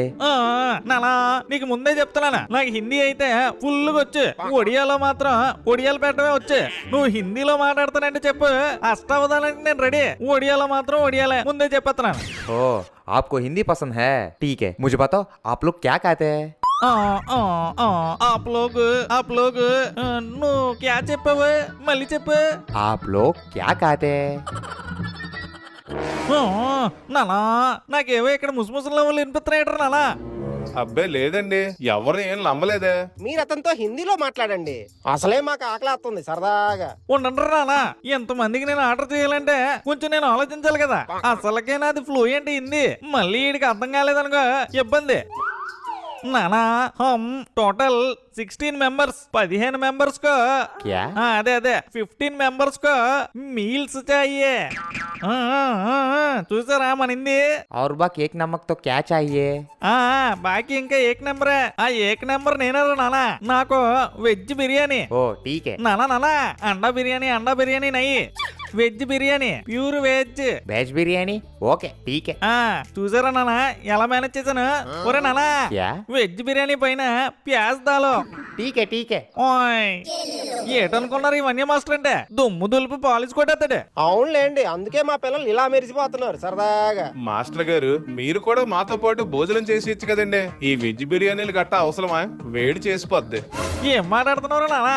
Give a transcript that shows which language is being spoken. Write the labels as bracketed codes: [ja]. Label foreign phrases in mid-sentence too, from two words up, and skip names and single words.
[te] నానా నీకు ముందే చెప్తున్నానా, నాకు హిందీ అయితే ఫుల్గా వచ్చు, ఒడియాలో మాత్రం ఒడియాలు పెట్టడమే వచ్చు. నువ్వు హిందీలో మాట్లాడుతానంటే చెప్పు, అష్టావధానానికి నేను రెడీ. ఒడియాలో మాత్రం ఒడియాలే, ముందే చెప్పేస్తున్నాను. [hi] ఓ आपको हिंदी पसंद है, ठीक है, मुझे बताओ आप लोग क्या कहते हैं? आप लोग [te] నువ్వు క్యా చెప్పావు, మళ్ళీ చెప్పు. [hi] आप लोग क्या कहते हैं? [te] నానా నాకేవో ఇక్కడ ముసుముసుల వాళ్ళు వినిపిస్తున్నాయట నానా. అబ్బే లేదండి, ఎవరు ఏం నమ్మలేదే. మీరు అతనితో హిందీలో మాట్లాడండి, అసలే మాకు ఆకలి సరదాగా. ఉండండి నానా, ఎంతమందికి నేను ఆర్డర్ చేయాలంటే కొంచెం నేను ఆలోచించాలి కదా. అసలుకే నాది ఫ్లూయెంట్ హిందీ, మళ్ళీ వీడికి అర్థం కాలేదనుకో ఇబ్బంది. [hi] నానా हम टोटल 16 मेंबर्स, 15 मेंबर्स को क्या? [te] అదే 15 మెంబర్స్ को మీల్స్ चाहिए. చూసారా మన హిందీ. [hi] और बाकी एक नमक तो क्या चाहिए? [te] బాకీ ఇంకా ఏక్ నెంబరే. ఆ ఏక్ నెంబర్ నేనే నానా. నాకు వెజ్ బిర్యానీ. [hi] ओ ठीक है. [te] నానా [hi] अंडा बिरयानी नहीं, [te] వెజ్ బిర్యానీ, [en] pure veg. [hi] वेज बिरयानी, ओके ठीक है. [te] చూసారా నానా ఎలా మేనేజ్ చేశాను. ఒరే నానా, [hi] क्या? [te] వెజ్ బిర్యానీ పైన [hi] प्याज़ डालो. ठीक है ठीक है. [te] ఓయ్ ఏటనుకున్నారు ఈ వన్య మాస్టర్ అంటే, దుమ్ము దులుపు పాలిష్ కొట్టేస్తాడు. అవునులేండి, అందుకే మా పిల్లలు ఇలా మెరిసిపోతున్నారు సరదాగా. మాస్టర్ గారు మీరు కూడా మాతో పాటు భోజనం చేసి ఇచ్చు కదండి. ఈ వెజ్ బిర్యానీలు గట్ట అవసరమా? వేడి చేసిపోద్ది. ఏం మాట్లాడుతున్నారు నానా?